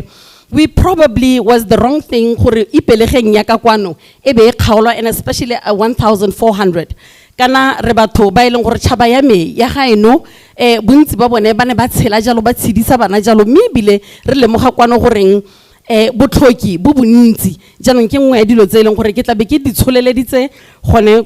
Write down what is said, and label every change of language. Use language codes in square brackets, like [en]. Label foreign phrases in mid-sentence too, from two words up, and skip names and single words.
[en] We probably was the wrong thing [tn] gore ipelegeng ya ka kwano e be e kgaolwa and especially 1,400 kana re batho ba ileng gore tšhaba ya me ya ga eno bontsi ba bone ba ne ba tshela jalo ba tshedisa bana jalo mme bile re lemoga kwano goreng botlhoki bo bontsi jaanong ke nngwe ya dilo tse ileng gore ke tla be ke di tsholeleditse gone